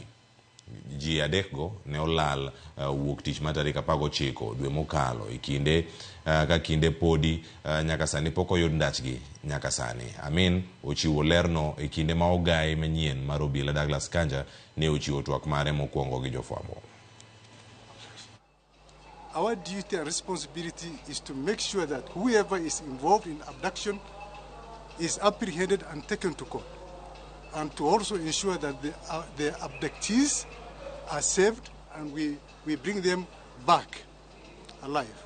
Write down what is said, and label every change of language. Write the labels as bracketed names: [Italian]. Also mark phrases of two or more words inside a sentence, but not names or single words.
[Luo (Kenya and Tanzania)] Ji adekgo ne olal wuok tich mar tarik 19 dwe mokalo e kinde ka kinde podi nyaka sani pok oyud ndachgi nyaka sani. Amin ochiwo lerno e kinde ma ogai manyien mar obila Douglas Kanja ne ochiwo twak mare mokwongo gi jofwambo. [English] Our duty and responsibility is to make sure that whoever is involved in abduction is apprehended and taken to court, and to also ensure that the abductees are saved and we bring them back alive.